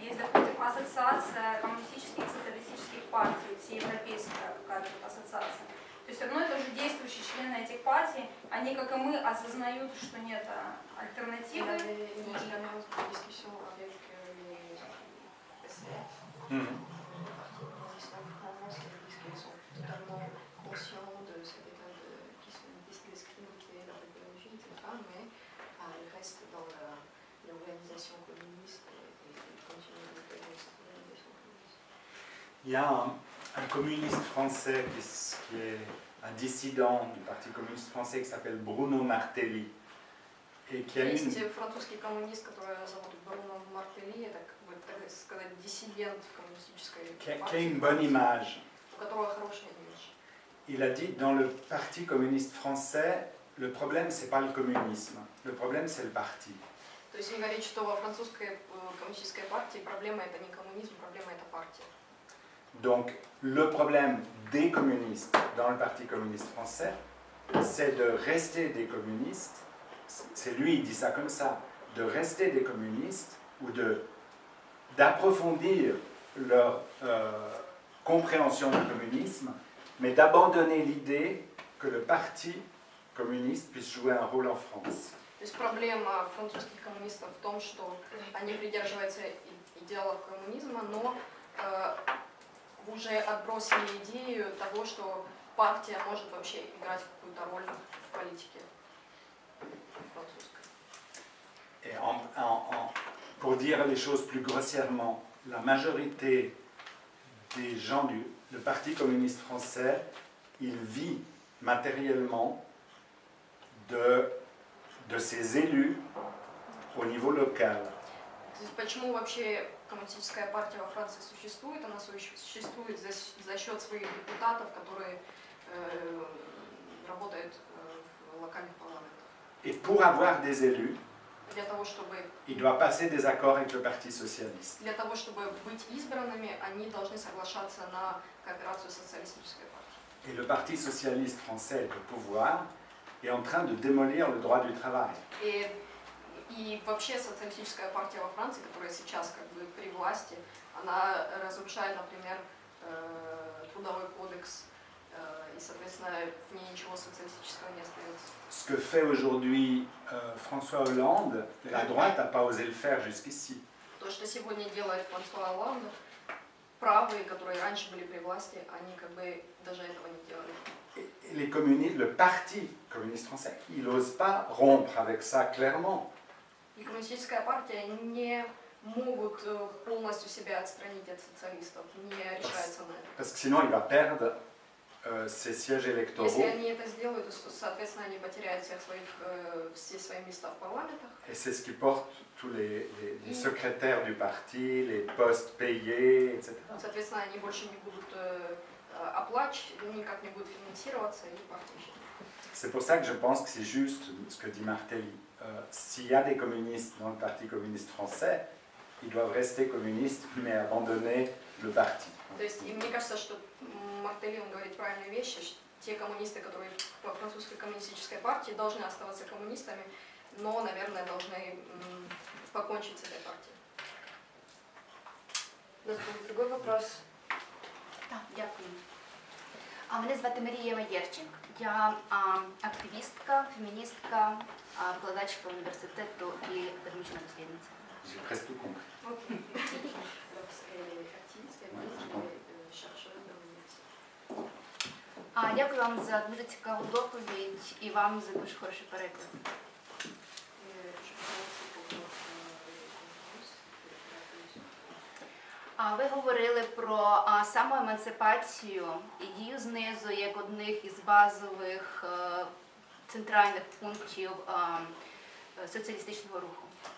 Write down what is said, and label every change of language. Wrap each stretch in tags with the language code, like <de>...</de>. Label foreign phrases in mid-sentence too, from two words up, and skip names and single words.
<ru>Есть, допустим, ассоциация коммунистических и социалистических партий, всеевропейская какая-то ассоциация. То есть одно и то же действующие члены этих партий, они, как и мы, осознают, что нет альтернативы.</ru> <fr>Il y a un communiste français qui est un dissident du Parti communiste français qui s'appelle Bruno Martelly. Et qui a</fr> <ru>Есть французский коммунист, который зовут Бруно Мартелли, это, как бы, так сказать, диссидент коммунистической партии,</ru> <fr>a une bonne image.</fr> <ru>у которого хорошая имидж.</ru> <fr>Il a dit dans le Parti communiste français, le problème c'est pas le communisme, le problème c'est le parti.</fr> <ru>То есть он говорит, что во французской коммунистической партии проблема это не коммунизм, проблема это партия.</ru> <fr>Donc le problème des communistes dans le Parti communiste français, c'est de rester des communistes, c'est lui il dit ça comme ça, de rester des communistes ou d'approfondir leur compréhension du communisme, mais d'abandonner l'idée que le Parti communiste puisse jouer un rôle en France.</fr> <ru>То есть проблема французских коммунистов в том, что они придерживаются идеалов коммунизма, но уже отбросили идею того, что партия может вообще играть какую-то роль в политике французской.</ru> <fr>Et pour dire les choses plus grossièrement, la majorité des gens du Parti communiste français, il vit matériellement de ses élus au niveau local.</fr> <ru>То есть почему вообще коммунистическая партия во Франции существует? Она существует за счет своих депутатов, которые работают в локальных парламентах.</ru> <fr>Et pour avoir des élus,</fr> <ru>Для того, чтобы</ru> <fr>il doit passer des accords avec le Parti socialiste.</fr> <ru>Для того, чтобы быть избранными, они должны соглашаться на кооперацию социалистической партии.</ru> <fr>Et le Parti socialiste français est au pouvoir est en train de démolir le droit du travail.</fr> <ru>И вообще социалистическая партия во Франции, которая сейчас как бы при власти, она разрушает, например, трудовой кодекс, и, соответственно, в ней ничего социалистического не остается.</ru> <fr>Ce que fait aujourd'hui François Hollande, la droite n'a pas osé le faire jusqu'ici.</fr> <ru>То, что сегодня делает Франсуа Олланд, правые, которые раньше были при власти, они как бы даже этого не делали.</ru> <fr>Et les communistes, le Parti communiste français, il n'ose pas rompre avec ça clairement.</fr> <ru>И коммунистическая партия не могут полностью себя отстранить от социалистов, не решается на это.</ru> <fr>Parce que sinon il va perdre ses sièges électoraux.</fr> <ru>Если они это сделают, то, соответственно, они потеряют все свои места в парламентах.</ru> <fr>Et c'est ce qui porte tous les secrétaires du parti, les postes payés, etc.</fr> <ru>Соответственно, они больше не будут никак не будут финансироваться, и партия исчезнет.</ru> <fr>C'est pour ça que je pense que c'est juste ce que dit Martelly. S'il y a des communistes dans le Parti communiste français, ils doivent rester communistes, mais abandonner le parti.</fr> <ru>То есть, и мне кажется, что Мартелли, он говорит правильные вещи. Те коммунисты, которые во французской коммунистической партии, должны оставаться коммунистами, но, наверное, должны покончить с этой партией. У нас был другой вопрос.</ru> <uk>Так, дякую. Мене звати Марія Маєрченк. Я активістка, феміністка, викладачка університету і академічна дослідниця.</uk> <fr>J'ai presque tout compris.</fr> <uk>Дякую вам за дуже цікаву доповідь і вам за дуже хороший переклад. Ви говорили про самоемансипацію і дію знизу як одних із базових центральних пунктів соціалістичного руху.</uk>